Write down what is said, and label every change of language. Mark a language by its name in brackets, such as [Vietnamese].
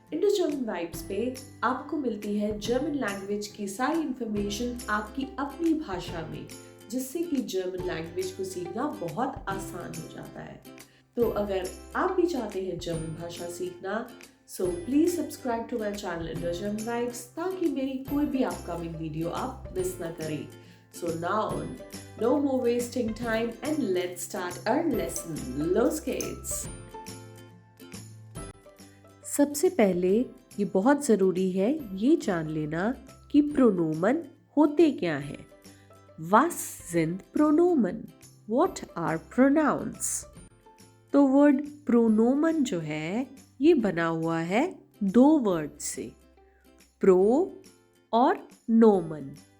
[Hindi] Indo German vibes पे आपको मिलती है जर्मन लैंग्वेज की सारी इंफॉर्मेशन आपकी अपनी भाषा में, जिससे कि जर्मन लैंग्वेज को सीखना बहुत आसान हो जाता है। तो अगर आप भी चाहते हैं जर्मन भाषा सीखना, [English] so please subscribe to my channel [Hindi] Indo German vibes, ताकि मेरी कोई भी अपकमिंग वीडियो आप मिस ना करें। [English] So now on, no more wasting time and let's start our lesson. [German] Los geht's! [Hindi] सबसे पहले ये बहुत ज़रूरी है ये जान लेना कि प्रोनोमन होते क्या हैं। [German] Was sind Pronomen? [English] What are pronouns? [Hindi] तो वर्ड प्रोनोमन जो है ये बना हुआ है दो वर्ड से, प्रो और नोमन।